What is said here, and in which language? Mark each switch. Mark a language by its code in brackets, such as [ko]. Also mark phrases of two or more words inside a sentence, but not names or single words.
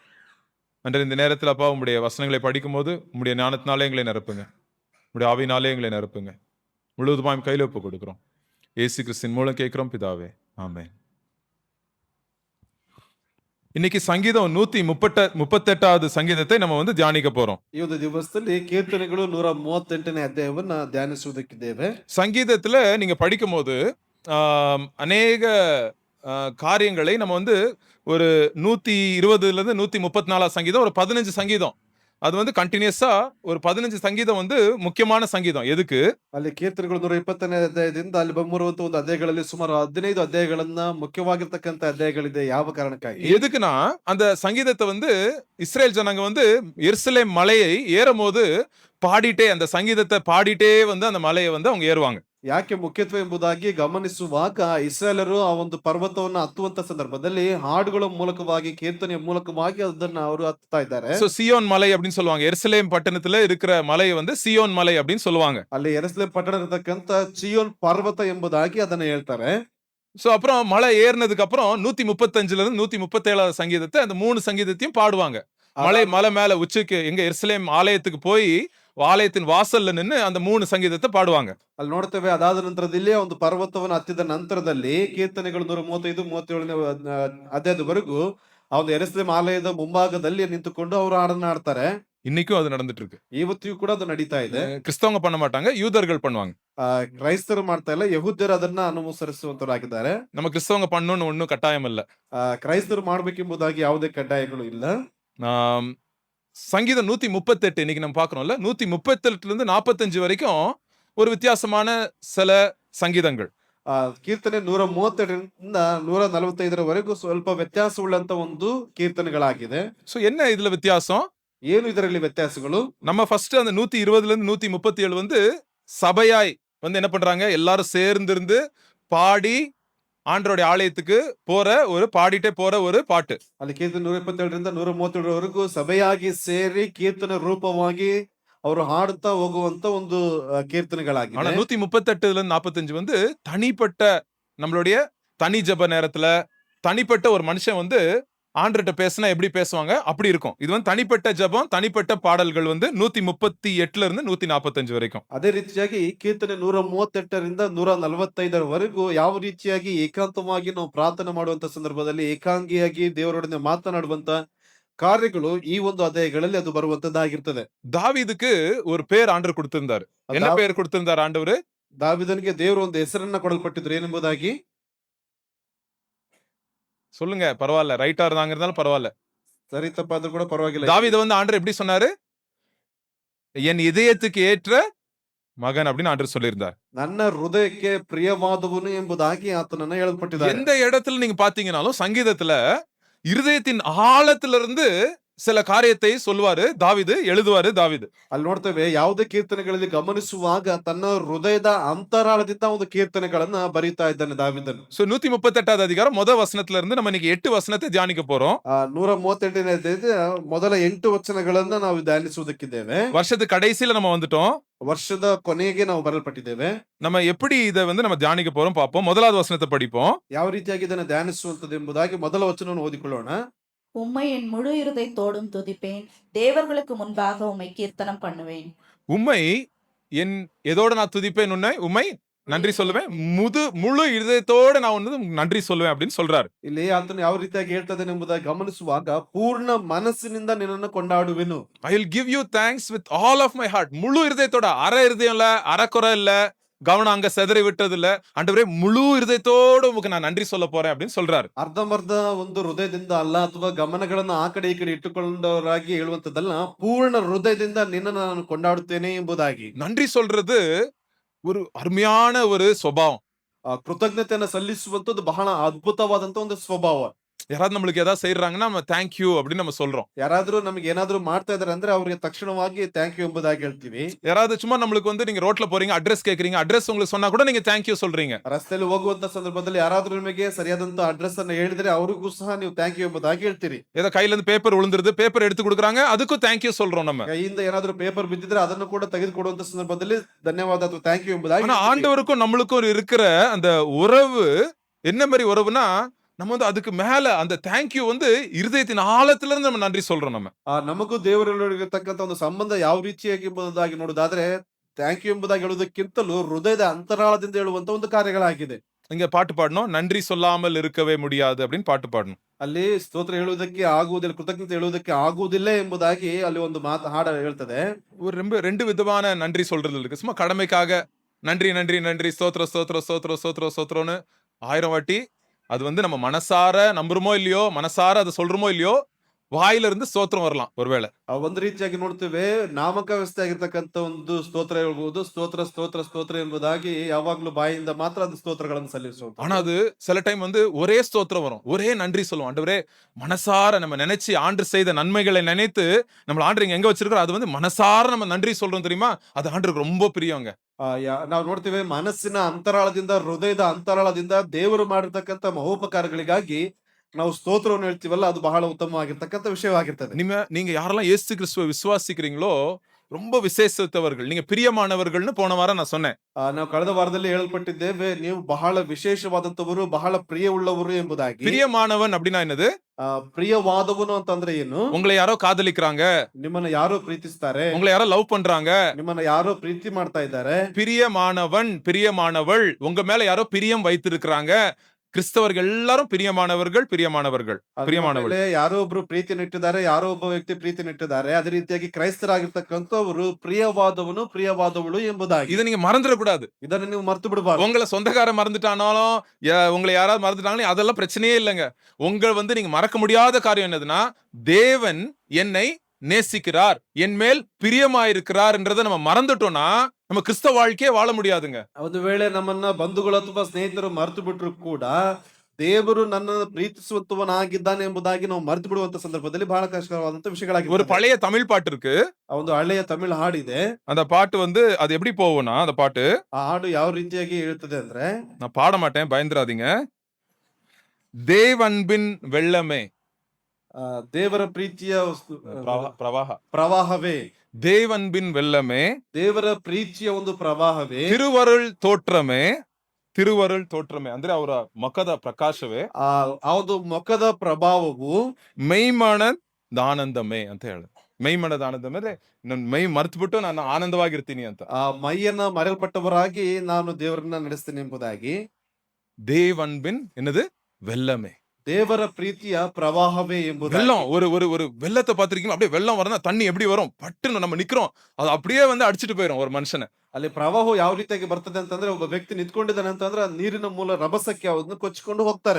[ta] அன்றைய இந்த நேரத்தில் அப்பா உம்முடைய வசனங்களை படிக்கும் போது உம்முடைய ஞானத்தினாலே எங்களை நிரப்புங்க. உம்முடைய ஆவினாலே எங்களை நிரப்புங்க. முழுவதுமாயும் கையில் ஒப்பு கொடுக்கிறோம். இயேசு கிறிஸ்துவின் மூலம் கேட்கிறோம் பிதாவே, ஆமென். இன்னைக்கு சங்கீதம் 138வது சங்கீதத்தை நம்ம தியானிக்க போறோம். [kn] ಈ ಒಂದು ದಿವಸದಲ್ಲಿ ಕೀರ್ತನೆಗಳು 138ನೇ ಅಧ್ಯಾಯವನ್ನ ಧ್ಯಾನಿಸುವುದಕ್ಕಿದ್ದೇವೆ. [ta] சங்கீதத்துல நீங்க படிக்கும் போது அநேக காரியங்களை நம்ம ஒரு 120ல இருந்து 134 சங்கீதம், ஒரு 15 சங்கீதம், அது கண்டினியூஸா ஒரு 15 சங்கீதம் முக்கியமான சங்கீதம். எதுக்கு? [kn] ಅಲ್ಲಿ ಕೀರ್ತನೆಗಳು 120ನೇ ಅಧ್ಯಾಯದಿಂದ ಅಲ್ಲಿ ಬರುವಂತ ಒಂದು ಅಧ್ಯಾಯಗಳಲ್ಲಿ ಸುಮಾರು 15 ಅಧ್ಯಾಯಗಳನ್ನ ಮುಖ್ಯವಾಗಿರ್ತಕ್ಕಂಥ ಅಧ್ಯಾಯಗಳಿದೆ. ಯಾವ ಕಾರಣಕ್ಕಾಗಿ? [ta] எதுக்குன்னா, அந்த சங்கீதத்தை இஸ்ரேல் ஜனங்க எருசலேம் மலையை ஏறும்போது பாடிட்டே, அந்த சங்கீதத்தை பாடிட்டே அந்த மலையை அவங்க ஏறுவாங்க. [kn] ಯಾಕೆ ಮುಖ್ಯತ್ವ ಎಂಬುದಾಗಿ ಗಮನಿಸುವಾಗ ಇಸ್ರಾಯೇಲರು ಆ ಒಂದು ಪರ್ವತವನ್ನು ಹತ್ತುವಂತ ಸಂದರ್ಭದಲ್ಲಿ ಹಾಡುಗಳ ಮೂಲಕವಾಗಿ, ಕೀರ್ತನೆಯ ಮೂಲಕವಾಗಿ ಅದನ್ನ ಅವರು ಹತ್ತಾ ಇದ್ದಾರೆ. [ta] சியோன் மலை அப்படின்னு சொல்லுவாங்க. எருசலேம் பட்டணத்துல இருக்கிற மலையை சியோன் மலை அப்படின்னு சொல்லுவாங்க. [kn] ಅಲ್ಲಿ ಎರುಸಲೇಮ್ ಪಟ್ಟಣ ಇರತಕ್ಕಂತ ಚಿಯೋನ್ ಪರ್ವತ ಎಂಬುದಾಗಿ ಅದನ್ನ ಹೇಳ್ತಾರೆ. [ta] அப்புறம் மலை ஏறினதுக்கு அப்புறம் 135ல இருந்து 137வது சங்கீதத்தை, அந்த 3 சங்கீதத்தையும் பாடுவாங்க. மலை மேல உச்சிக்கு, எங்க எருசலேம் ஆலயத்துக்கு போய் ஆலயத்தின் வாசல்ல நின்னு அந்த 3 சங்கீதத்தை பாடுவாங்க. [kn] ಅಲ್ಲಿ ನೋಡ್ತೇವೆ, ಅದಾದ ನಂತರದಲ್ಲಿ ಒಂದು ಪರ್ವತವನ್ನು ಹತ್ತಿದ ನಂತರದಲ್ಲಿ ಕೀರ್ತನೆಗಳು 135, 37ನೇ ಅಧ್ಯಾಯದವರೆಗೂ ಆ ಒಂದು ಎರುಸಲೇಮ್ ಆಲಯದ ಮುಂಭಾಗದಲ್ಲಿ ನಿಂತುಕೊಂಡು ಅವರು ಹಾಡನ್ನ ಹಾಡ್ತಾರೆ. [ta] இன்னைக்கும் அது நடந்துட்டு இருக்கு. [kn] ಇವತ್ತಿಗೂ ಕೂಡ ಅದು ನಡೀತಾ ಇದೆ. [ta] கிறிஸ்தவங்க பண்ண மாட்டாங்க, யூதர்கள் பண்ணுவாங்க. [kn] ಕ್ರೈಸ್ತರು ಮಾಡ್ತಾ ಇಲ್ಲ, ಯಹೂದ್ಯರು ಅದನ್ನ ಅನುಸರಿಸುವಂತರಾಗಿದ್ದಾರೆ. [ta] நம்ம கிறிஸ்தவங்க பண்ணணும்னு ஒன்னும் கட்டாயம் இல்ல. [kn] ಕ್ರೈಸ್ತರು ಮಾಡ್ಬೇಕೆಂಬುದಾಗಿ ಯಾವುದೇ ಕಡ್ಡಾಯಗಳು ಇಲ್ಲ. [ta] சங்கீதம் 138 இன்னைக்கு நம்ம பாக்குறோம்ல, 138ல இருந்து 45 வரைக்கும் ஒரு வித்தியாசமான சில சங்கீதங்கள். [kn] ಕೀರ್ತನೆ 132ರಿಂದ 145ರವರೆಗೂ ಸ್ವಲ್ಪ ವ್ಯತ್ಯಾಸವುಳ್ಳಂತ ಒಂದು ಕೀರ್ತನೆಗಳಾಗಿದೆ. [ta] சோ என்ன இதுல வித்தியாசம்? [kn] ಏನು ಇದರಲ್ಲಿ ವ್ಯತ್ಯಾಸಗಳು? [ta] நம்ம ஃபர்ஸ்ட் அந்த 120ல இருந்து 137 சபையாய் என்ன பண்றாங்க, எல்லாரும் சேர்ந்து இருந்து பாடி ஆண்டவருடைய ஆலயத்துக்கு பாடிட்டே போற ஒரு பாட்டு. [kn] ಅಲ್ಲಿ ಕೀರ್ತನೆ 127ರಿಂದ 137ರವರೆಗೂ ಸಭೆಯಾಗಿ ಸೇರಿ ಕೀರ್ತನೆ ರೂಪವಾಗಿ ಅವರು ಹಾಡುತ್ತಾ ಹೋಗುವಂತ ಒಂದು ಕೀರ್ತನೆಗಳಾಗಿದೆ. [ta] ஆனா 138ல இருந்து 45 தனிப்பட்ட நம்மளுடைய தனி ஜெப நேரத்துல தனிப்பட்ட ஒரு மனுஷன் ஆண்டவர்கிட்ட பேசினா எப்படி பேசுவாங்க அப்படி இருக்கும். இது தனிப்பட்ட ஜெபம், தனிப்பட்ட பாடல்கள் 138ல இருந்து 145 வரைக்கும். [kn] ಅದೇ ರೀತಿಯಾಗಿ ಕೀರ್ತನೆ 138ರಿಂದ 145ರವರೆಗೂ ಯಾವ ರೀತಿಯಾಗಿ ಏಕಾಂತವಾಗಿ ನಾವು ಪ್ರಾರ್ಥನೆ ಮಾಡುವಂತ ಸಂದರ್ಭದಲ್ಲಿ ಏಕಾಂಗಿಯಾಗಿ ದೇವರೊಡನೆ ಮಾತನಾಡುವಂತ ಕಾರ್ಯಗಳು ಈ ಒಂದು ಅಧ್ಯಾಯಗಳಲ್ಲಿ ಅದು ಬರುವಂತದ್ದಾಗಿರ್ತದೆ. [ta] தாவீதுக்கு ஒரு பேர் ஆண்டவர் கொடுத்திருந்தாரு. என்ன பேர் கொடுத்திருந்தார் ஆண்டவர்? [kn] ದಾವೀದನಿಗೆ ದೇವರು ಒಂದು ಹೆಸರನ್ನ ಕೊಡಲ್ಪಟ್ಟಿದ್ರು. ಏನೆಂಬುದಾಗಿ [ta] சொல்லுங்க, பரவாயில்ல, ரைட்டா இருந்தாலும் பரவாயில்ல, சரி தப்பாದ್ರೂ கூட ಪರವಾಗಿಲ್ಲ. தாவீது ஆண்டவர் எப்படி சொன்னாரு? என் இதயத்துக்கு ஏற்ற மகன் அப்படின்னு ஆண்டவர் சொல்லியிருந்தார். [kn] ನನ್ನ ಹೃದಯಕ್ಕೆ ಪ್ರಿಯವಾದವನು ಎಂಬುದಾಗಿ ಆತನನ್ನ ಹೇಳಲ್ಪಟ್ಟಿದ್ದಾರೆ. [ta] எந்த இடத்துல நீங்க பாத்தீங்கன்னாலும் சங்கீதத்துல இருதயத்தின் ஆழத்திலிருந்து சில காரியத்தை சொல்லுவாரு தாவீது, எழுதுவாரு தாவீது. [kn] ಅಲ್ಲಿ ನೋಡ್ತೇವೆ, ಯಾವುದೇ ಕೀರ್ತನೆಗಳಲ್ಲಿ ಗಮನಿಸುವಾಗ ತನ್ನ ಹೃದಯದ ಅಂತರಾಳದಿಂದ ಒಂದು ಕೀರ್ತನೆಗಳನ್ನ ಬರೀತಾ ಇದ್ದಾನೆ ದಾವೀದನು. [ta] 138வது அதிகாரம் முதல் வசனத்துல இருந்து நம்ம இன்னைக்கு 8 வசனத்தை தியானிக்க போறோம். [kn] 138ನೇ ಮೊದಲ 8 ವಚನಗಳನ್ನ ನಾವು ಧ್ಯಾನಿಸುವುದಕ್ಕಿದ್ದೇವೆ. [ta] வருஷத்து கடைசியில நம்ம வந்துட்டோம். [kn] ವರ್ಷದ ಕೊನೆಗೆ ನಾವು ಬರಲ್ಪಟ್ಟಿದ್ದೇವೆ. [ta] நம்ம எப்படி இதை நம்ம தியானிக்க போறோம் பார்ப்போம். முதலாவது வசனத்தை படிப்போம். [kn] ಯಾವ ರೀತಿಯಾಗಿ ಇದನ್ನ ಧ್ಯಾನಿಸುವಂತದ್ದು ಎಂಬುದಾಗಿ ಮೊದಲ ವಚನವನ್ನು ಓದಿಕೊಳ್ಳೋಣ. [ta] உம்மை என் முழு இருதயத்தோடும் துதிப்பேன், தேவர்களுக்கு முன்பாக உம்மை கீர்த்தனம் பண்ணுவேன். உம்மை என் எதோட நான் துதிப்பேன், உம்மை நன்றி சொல்லுவேன், முழு இதயத்தோட நான் நன்றி சொல்லுவேன் அப்படின்னு சொல்றாரு. [kn] ಇಲ್ಲಿ ಆತನು ಯಾವ ರೀತಿಯಾಗಿ ಹೇಳ್ತಾನೆ ಎಂಬುದಾಗಿ ಗಮನಿಸುವಾಗ, ಪೂರ್ಣ ಮನಸ್ಸಿನಿಂದ ನಿನ್ನನ್ನು ಕೊಂಡಾಡುವೆನು. [en] I will give you thanks with all of my heart. [ta] முழு இதயத்தோட, அரை இதயம் இல்ல, அரைக்குறை இல்ல, கவனம் அங்க செதறி விட்டது இல்ல. ஆண்டவரே முழு இருதயத்தோடு உமக்கு நான் நன்றி சொல்ல போறேன் அப்படின்னு சொல்றாரு. [kn] ಅರ್ಧಂಬರ್ಧ ಒಂದು ಹೃದಯದಿಂದ ಅಲ್ಲ ಅಥವಾ ಗಮನಗಳನ್ನ ಆ ಕಡೆ ಈ ಕಡೆ ಇಟ್ಟುಕೊಂಡವರಾಗಿ ಹೇಳುವಂತದ್ದಲ್ಲ, ಪೂರ್ಣ ಹೃದಯದಿಂದ ನಿನ್ನನ್ನು ನಾನು ಕೊಂಡಾಡುತ್ತೇನೆ ಎಂಬುದಾಗಿ. [ta] நன்றி சொல்றது ஒரு அருமையான ஒரு சுபாவம். [kn] ಕೃತಜ್ಞತೆಯನ್ನ ಸಲ್ಲಿಸುವಂತದ್ದು ಬಹಳ ಅದ್ಭುತವಾದಂತ ಒಂದು ಸ್ವಭಾವ. [ta] யாராவது நம்மளுக்கு ஏதாவது செய்யறாங்கன்னா நம்ம தேங்க்யூ அப்படின்னு நம்ம சொல்றோம். [kn] ಯಾರಾದ್ರೂ ನಮಗೆ ಏನಾದ್ರೂ ಮಾಡ್ತಾ ಇದಾರೆ ಅಂದ್ರೆ ಅವ್ರಿಗೆ ತಕ್ಷಣವಾಗಿ [en] thank you [kn] ಎಂಬುದಾಗಿ ಹೇಳ್ತೀವಿ. [ta] யாராவது சும்மா நம்மளுக்கு வந்து நீங்க ரோட்ல போறீங்க, அட்ரஸ் கேக்குறீங்க, அட்ரஸ் உங்களுக்கு சொன்னா கூட நீங்க தேங்க்யூ சொல்றீங்க. [kn] ರಸ್ತೆಯಲ್ಲಿ ಹೋಗುವಂತ ಸಂದರ್ಭದಲ್ಲಿ ಯಾರಾದ್ರೂ ನಿಮಗೆ ಸರಿಯಾದಂತ ಅಡ್ರೆಸ್ ಅನ್ನ ಹೇಳಿದ್ರೆ ಅವ್ರಿಗೂ ಸಹ ನೀವು [en] thank you [kn] ಎಂಬುದಾಗಿ ಹೇಳ್ತೀರಿ. [ta] ஏதோ கையில இருந்து பேப்பர் விழுந்துருது, பேப்பர் எடுத்து கொடுக்குறாங்க, அதுக்கும் தேங்க்யூ சொல்றோம் நம்ம. [kn] ಕೈಯಿಂದ ಏನಾದ್ರೂ ಪೇಪರ್ ಬಿದ್ದಿದ್ರೆ ಅದನ್ನು ಕೂಡ ತೆಗೆದುಕೊಡುವಂತ ಸಂದರ್ಭದಲ್ಲಿ ಧನ್ಯವಾದ ಅಥವಾ [en] thank you [kn] ಎಂಬುದಾಗಿ [ta] ஆனா [kn] ಹೇಳ್ತೀರಿ. [ta] ஆண்டவருக்கும் நம்மளுக்கும் இருக்கிற அந்த உறவு என்ன மாதிரி உறவுனா, நம்ம வந்து அதுக்கு மேல அந்த தேங்க்யூ வந்து இருதயத்தின் ஆழத்துல இருந்து நம்ம நன்றி சொல்றோம் நம்ம. [kn] ನಮಗೂ ದೇವರಲ್ಲಿರತಕ್ಕಂತ ಒಂದು ಸಂಬಂಧ ಯಾವ ರೀತಿಯಾಗಿ ಎಂಬುದಾಗಿ ನೋಡುವುದಾದ್ರೆ, [en] thank you [kn] ಎಂಬುದಾಗಿ ಹೇಳುವುದಕ್ಕಿಂತಲೂ ಹೃದಯದ ಅಂತರಾಳದಿಂದ ಹೇಳುವಂತ ಒಂದು ಕಾರ್ಯಗಳಾಗಿದೆ. [ta] இங்க பாட்டு பாடணும், நன்றி சொல்லாமல் இருக்கவே முடியாது அப்படின்னு பாட்டு பாடணும். [kn] ಅಲ್ಲಿ ಸ್ತೋತ್ರ ಹೇಳುವುದಕ್ಕೆ ಆಗುವುದಿಲ್ಲ, ಕೃತಜ್ಞತೆ ಹೇಳುವುದಕ್ಕೆ ಆಗುವುದಿಲ್ಲ ಎಂಬುದಾಗಿ ಅಲ್ಲಿ ಒಂದು ಮಾತು ಹಾಡ ಹೇಳ್ತದೆ. [ta] ஒரு ரெண்டு விதமான நன்றி சொல்றது இருக்கு. சும்மா கடமைக்காக நன்றி நன்றி நன்றி ஸ்தோத்திரம் ஸ்தோத்திரம் ஸ்தோத்திரம் ஸ்தோத்திரம் ஸ்தோத்திரம்னு 1000 வாட்டி அது வந்து நம்ம மனசார நம்புறோமோ இல்லையோ, மனசார அதை சொல்றோமோ இல்லையோ, வாயில இருந்து ஸ்தோத்திரம் வரலாம் ஒருவேளை. [kn] ಒಂದು ರೀತಿಯಾಗಿ ನೋಡ್ತೇವೆ, ನಾಮಕಾವಸ್ಥೆ ಆಗಿರ್ತಕ್ಕಂಥ ಒಂದು ಸ್ತೋತ್ರ ಹೇಳ್ಬಹುದು. ಸ್ತೋತ್ರ ಸ್ತೋತ್ರ ಸ್ತೋತ್ರ ಎಂಬುದಾಗಿ ಯಾವಾಗ್ಲೂ ಬಾಯಿಂದ ಮಾತ್ರ ಅದು ಸ್ತೋತ್ರಗಳನ್ನು ಸಲ್ಲಿಸುವುದು. [ta] ஆனா அது சில டைம் வந்து ஒரே ஸ்தோத்திரம் வரும், ஒரே நன்றி சொல்லுவோம். ஆண்டவரே மனசார நம்ம நினைச்சு ஆண்டு செய்த நன்மைகளை நினைத்து நம்மள ஆண்டு இங்க எங்க வச்சிருக்கிறோம், அது வந்து மனசார நம்ம நன்றி சொல்றோம் தெரியுமா, அது ஆண்டருக்கு ரொம்ப பிரியங்க. [kn] ನಾವು ನೋಡ್ತೇವೆ, ಮನಸ್ಸಿನ ಅಂತರಾಳದಿಂದ, ಹೃದಯದ ಅಂತರಾಳದಿಂದ ದೇವರು ಮಾಡಿರ್ತಕ್ಕಂಥ ಮಹೋಪಕಾರಗಳಿಗಾಗಿ ನಾವು ಸ್ತೋತ್ರವನ್ನು ಹೇಳ್ತೀವಲ್ಲ, ಅದು ಬಹಳ ಉತ್ತಮವಾಗಿರ್ತಕ್ಕಂಥ ವಿಷಯವಾಗಿರ್ತದೆ. [ta] நீங்க யாரெல்லாம் இயேசு கிறிஸ்துவை விசுவாசிக்கிறீங்களோ ரொம்ப விசேஷத்தவர்கள், நீங்க பிரியமானவர்கள்னு போன வாரம் நான் சொன்னேன். [kn] ನಾವು ಕಳೆದ ವಾರದಲ್ಲಿ ಹೇಳಲ್ಪಟ್ಟಿದ್ದೇವೆ, ನೀವು ಬಹಳ ವಿಶೇಷವಾದಂತವರು, ಬಹಳ ಪ್ರಿಯವುಳ್ಳವರು ಎಂಬುದಾಗಿ. [ta] பிரியமானவன் அப்படின்னா என்னது? [kn] ಪ್ರಿಯವಾದವನು ಅಂತಂದ್ರೆ ಏನು? [ta] உங்களை யாரோ காதலிக்கிறாங்க, [kn] ನಿಮ್ಮನ್ನ ಯಾರೋ ಪ್ರೀತಿಸ್ತಾರೆ, [ta] உங்களை யாரோ லவ் பண்றாங்க, [kn] ನಿಮ್ಮನ್ನ ಯಾರೋ ಪ್ರೀತಿ ಮಾಡ್ತಾ ಇದ್ದಾರೆ. [ta] பிரியமானவன் பிரியமானவள், உங்க மேல யாரோ பிரியம் வைத்திருக்கிறாங்க. கிறிஸ்தவர்கள் எல்லாரும் பிரியமானவர்கள், பிரியமானவர்கள், பிரியமானவள். [kn] ಯಾರೋ ಒಬ್ರು ಪ್ರೀತಿಯನ್ನು ಇಟ್ಟಿದ್ದಾರೆ, ಯಾರೋ ಒಬ್ಬ ವ್ಯಕ್ತಿ ಪ್ರೀತಿಯನ್ನು ಇಟ್ಟಿದ್ದಾರೆ. ಅದೇ ರೀತಿಯಾಗಿ ಕ್ರೈಸ್ತರಾಗಿರ್ತಕ್ಕಂಥವರು ಪ್ರಿಯವಾದವನು ಪ್ರಿಯವಾದವಳು ಎಂಬುದಾಗಿ. [ta] இதை நீங்க மறந்துடக்கூடாது. [kn] ಇದನ್ನು ನೀವು ಮರ್ತು ಬಿಡಬಾರ್ದು. [ta] உங்களை சொந்தக்காரன் மறந்துட்டானாலும், உங்களை யாராவது மறந்துட்டாங்களோ அதெல்லாம் பிரச்சனையே இல்லைங்க. உங்கள் வந்து நீங்க மறக்க முடியாத காரியம் என்னதுன்னா, தேவன் என்னை நேசிக்கிறார், என் மேல் பிரியமாயிருக்கிறார் என்றதை நம்ம மறந்துட்டோம்னா நம்ம கிறிஸ்தவ வாழ்க்கையே வாழ முடியாதுங்க. [kn] ಒಂದು ವೇಳೆ ನಮ್ಮನ್ನ ಬಂಧುಗಳು ಅಥವಾ ಸ್ನೇಹಿತರು ಮರೆತು ಬಿಟ್ರು ಕೂಡ, ದೇವರು ನನ್ನನ್ನು ಪ್ರೀತಿಸುವಂತವನಾಗಿದ್ದಾನೆ ಎಂಬುದಾಗಿ ನಾವು ಮರೆತು ಬಿಡುವಂತ ಸಂದರ್ಭದಲ್ಲಿ ಬಹಳ ಕಷ್ಟಕರವಾದಂತ ವಿಷಯಗಳಾಗಿ. [ta] ஒரு பழைய தமிழ் பாட்டு இருக்கு, [kn] ಒಂದು ಹಳೆಯ ತಮಿಳ್ ಹಾಡಿದೆ. [ta] அந்த பாட்டு வந்து அது எப்படி போகும்னா, அந்த பாட்டு [kn] ಆ ಹಾಡು ಯಾವ ರೀತಿಯಾಗಿ ಹೇಳ್ತದೆ ಅಂದ್ರೆ, [ta] நான் பாட மாட்டேன், பயந்துராதீங்க. தேவன்பின் வெள்ளமே, [kn] ದೇವರ ಪ್ರೀತಿಯ [ta] பிரவாக [kn] ಪ್ರವಾಹವೇ, [ta] தேவன்பின் வெள்ளமே, [kn] ದೇವರ ಪ್ರೀತಿಯ ಒಂದು ಪ್ರವಾಹವೇ, [ta] திருவருள் தோற்றமே, திருவருள் தோற்றமே [kn] ಅಂದ್ರೆ ಅವರ ಮುಖದ ಪ್ರಕಾಶವೇ, ಆ ಒಂದು ಮುಖದ ಪ್ರಭಾವವು ಮೈಮನದ ಆನಂದಮೇ ಅಂತ ಹೇಳಿ. ಮೈಮನದ ಆನಂದಮೇ ಅಂದ್ರೆ ನನ್ ಮೈ ಮರ್ತು ಬಿಟ್ಟು ನಾನು ಆನಂದವಾಗಿರ್ತೀನಿ ಅಂತ. ಆ ಮೈಯನ್ನ ಮರೆಯಲ್ಪಟ್ಟವರಾಗಿ ನಾನು ದೇವರನ್ನ ನಡೆಸ್ತೀನಿ ಎಂಬುದಾಗಿ. [ta] தேவன்பின் என்னது வெள்ளமே, [kn] ದೇವರ ಪ್ರೀತಿಯ ಪ್ರವಾಹವೇ ಎಂಬುದು. [ta] வெள்ளம் ஒரு வெள்ளத்தை பார்த்திருக்கீங்க, அப்படியே வெள்ளம் வரனா தண்ணி எப்படி வரும், பட்டுன்னு நம்ம நிக்கிறோம், அது அப்படியே வந்து அடிச்சிட்டு போயிடும் ஒரு மனுஷனை. [kn] ಅಲ್ಲಿ ಪ್ರವಾಹ ಯಾವ ರೀತಿಯಾಗಿ ಬರ್ತದೆ ಅಂತಂದ್ರೆ, ಒಬ್ಬ ವ್ಯಕ್ತಿ ನಿಂತ್ಕೊಂಡಿದ್ದಾನೆ ಅಂತಂದ್ರೆ ನೀರಿನ ಮೂಲ ರಭಸಕ್ಕೆ ಅವನ್ನ ಕೊಚ್ಚಿಕೊಂಡು ಹೋಗ್ತಾರೆ.